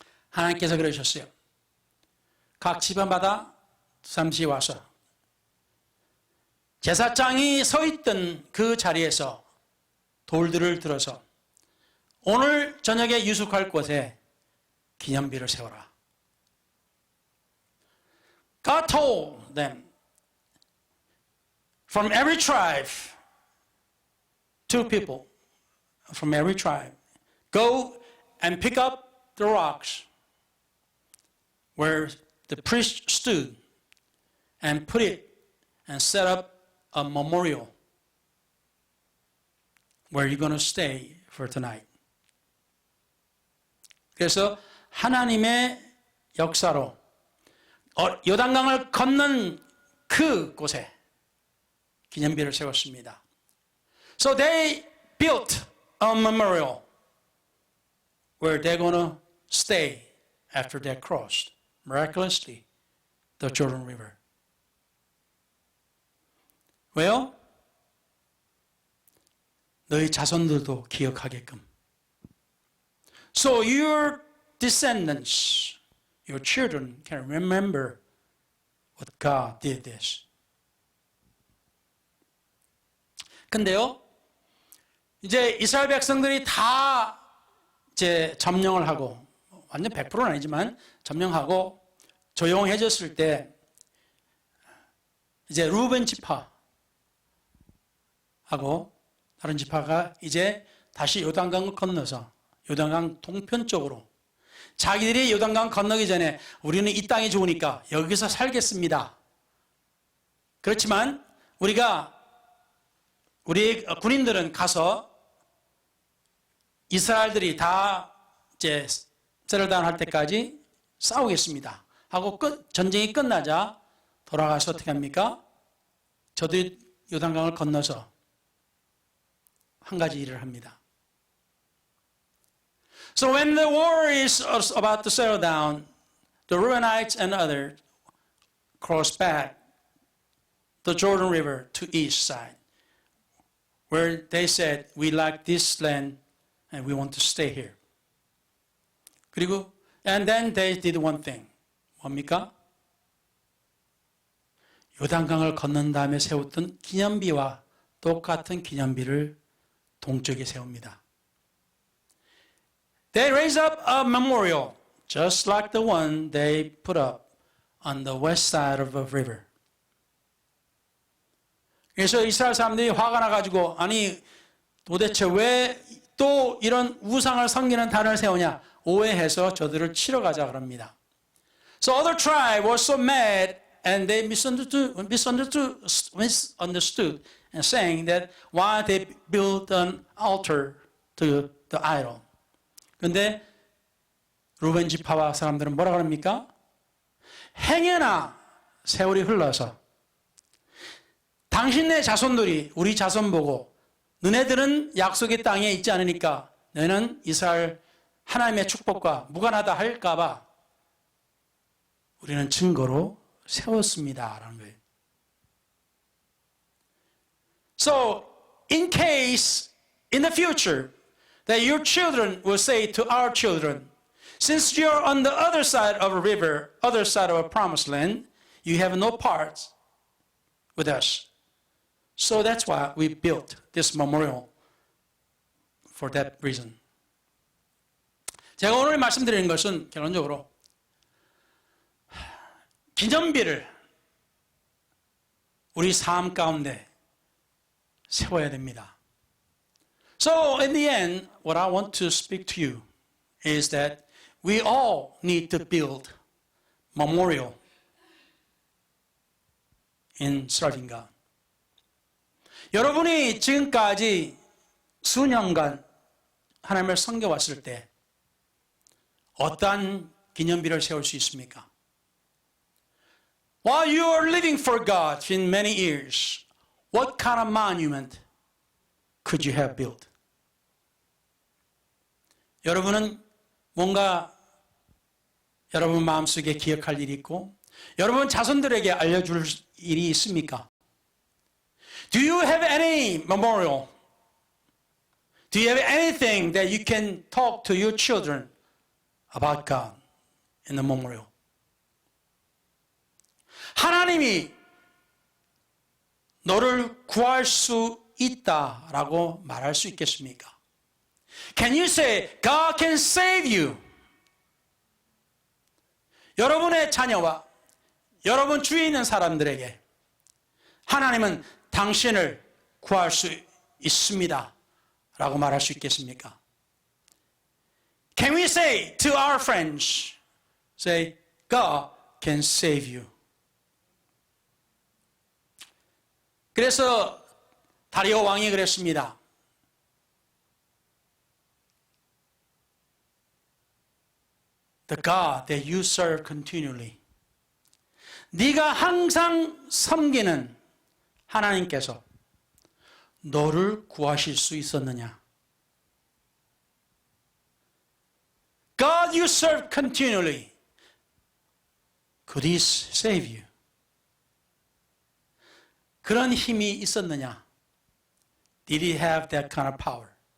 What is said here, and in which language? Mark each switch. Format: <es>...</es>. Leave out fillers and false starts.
<ko>하나님께서 그러셨어요. 각 지방마다 잠시 와서 제사장이 서 있던 그 자리에서 돌들을 들어서 오늘 저녁에 유숙할 곳에 기념비를 세워라.</ko> <en>God told them, from every tribe, 2 people from every tribe, go and pick up the rocks where the priest stood and put it and set up a memorial where you're going to stay for tonight.</en> <ko>그래서 하나님의 역사로 요단강을 건넌 그 곳에 기념비를 세웠습니다.</ko> <en>So they built a memorial where they're going to stay after they crossed miraculously the Jordan River.</en> <ko>왜요? 너희 자손들도 기억하게끔.</ko> <en>So your descendants, your children can remember what God did this.</en> <ko>근데요, 이제 이스라엘 백성들이 다 이제 점령을 하고, 완전 100%는 아니지만 점령하고 조용해졌을 때, 이제 루벤 지파하고 다른 지파가 이제 다시 요단강을 건너서 요단강 동편 쪽으로 자기들이 요단강 건너기 전에 우리는 이 땅이 좋으니까 여기서 살겠습니다. 그렇지만 우리 군인들은 가서 이스라엘들이 다 이제 세럴다운 할 때까지 싸우겠습니다. 하고 전쟁이 끝나자 돌아가서 어떻게 합니까? 저도 요단강을 건너서 한 가지 일을 합니다.</ko> <en>So when the war is about to settle down, the Reubenites and others cross back the Jordan River to east side, where they said, we like this land and we want to stay here.</en> <ko>그리고</ko> <en>and then they did one thing.</en> <ko>뭡니까? 요단강을 건넌 다음에 세웠던 기념비와 똑같은 기념비를 동쪽에 세웁니다.</ko> <en>They raise up a memorial just like the one they put up on the west side of the river.</en> <ko>그래서 이스라엘 사람들이 화가 나가지고 아니 도대체 왜 또 이런 우상을 섬기는 단을 세우냐 오해해서 저들을 치러 가자 그럽니다.</ko> <en>So other tribe was so mad and they misunderstood and saying that why they built an altar to the idol.</en> <ko>그런데 루벤 지파와 사람들은 뭐라 그럽니까? 행여나 세월이 흘러서 당신네 자손들이 우리 자손 보고 너네들은 약속의 땅에 있지 않으니까 너는 이스라엘 하나님의 축복과 무관하다 할까 봐 우리는 증거로 세웠습니다. 라는 거예요.</ko> <en>So, in case, in the future, that your children will say to our children, since you're on the other side of a river, other side of a promised land, you have no part with us. So that's why we built this memorial for that reason.</en> <ko>제가 오늘 말씀드리는 것은 결론적으로 기념비를 우리 삶 가운데 세워야 됩니다.</ko> <en>So in the end, what I want to speak to you is that we all need to build memorial in serving God.</en> <ko>여러분이 지금까지 수년간 하나님을 섬겨왔을 때 어떠한 기념비를 세울 수 있습니까?</ko> <en>While you are living for God in many years, what kind of monument could you have built?</en> <ko>여러분은 뭔가 여러분 마음속에 기억할 일이 있고 여러분 자손들에게 알려줄 일이 있습니까?</ko> <en>Do you have any memorial? Do you have anything that you can talk to your children about God in the memorial?</en> <ko>하나님이 너를 구할 수 있다라고 말할 수 있겠습니까?</ko> <en>Can you say, God can save you?</en> <ko>여러분의 자녀와 여러분 주위에 있는 사람들에게 하나님은 당신을 구할 수 있습니다 라고 말할 수 있겠습니까?</ko> <en>Can we say to our friends, say, God can save you?</en> <ko>그래서 다리오 왕이 그랬습니다.</ko> <en>The God that you serve continually.</en> <ko>네가 항상 섬기는 하나님께서 너를 구하실 수 있었느냐?</ko> <en>God you serve continually. Could he save you?</en> <ko>그런 힘이 있었느냐?</ko> <en>Did he have that kind of power?</en>